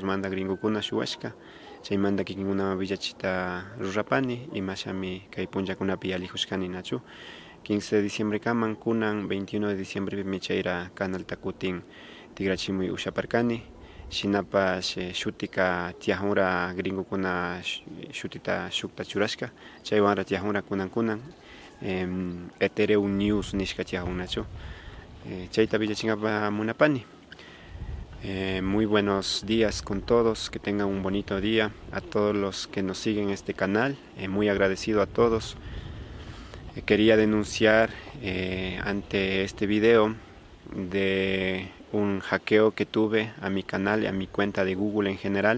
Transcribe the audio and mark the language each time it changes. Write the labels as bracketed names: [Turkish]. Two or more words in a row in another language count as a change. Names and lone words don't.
[Quechua] manda gringokuna shuwashka chaymanta kikinkuna villachita rurapani imashami kay punllakunapi yalijushkani nachu 15 [Spanish] de diciembre [Quechua] kaman kunan 21 [Spanish] de diciembre [Quechua] chayra canalta kutin tigrachimuy ushaparkani shinapash shutika tiajura gringokuna shutita shukta churashka chaywanra tiajura kunan Ethereum News nishka tiajunachu chayta villachinkapa munapani. [Spanish] Muy buenos días con todos, que tengan un bonito día. A todos los que nos siguen en este canal, muy agradecido a todos. Quería denunciar ante este video de un hackeo que tuve a mi canal y a mi cuenta de Google en general.